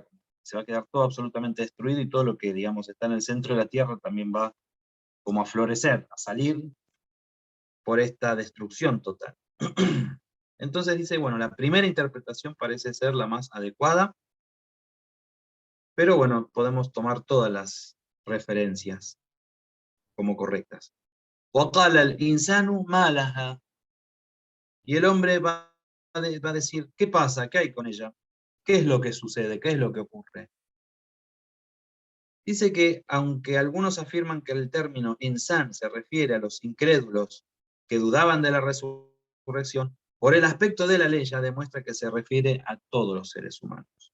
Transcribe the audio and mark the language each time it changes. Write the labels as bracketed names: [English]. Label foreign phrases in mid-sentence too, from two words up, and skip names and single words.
[Spanish] Se va a quedar todo absolutamente destruido y todo lo que, digamos, está en el centro de la tierra también va como a florecer, a salir por esta destrucción total. Entonces dice, bueno, la primera interpretación parece ser la más adecuada, pero bueno, podemos tomar todas las referencias como correctas. [Arabic] وَقَالَ الْإِنسَانُ مَا لَهَا. [Spanish] Y el hombre va a decir, ¿qué pasa? ¿Qué hay con ella? ¿Qué es lo que sucede? ¿Qué es lo que ocurre? Dice que, aunque algunos afirman que el término insan se refiere a los incrédulos que dudaban de la resurrección, por el aspecto de la ley ya demuestra que se refiere a todos los seres humanos.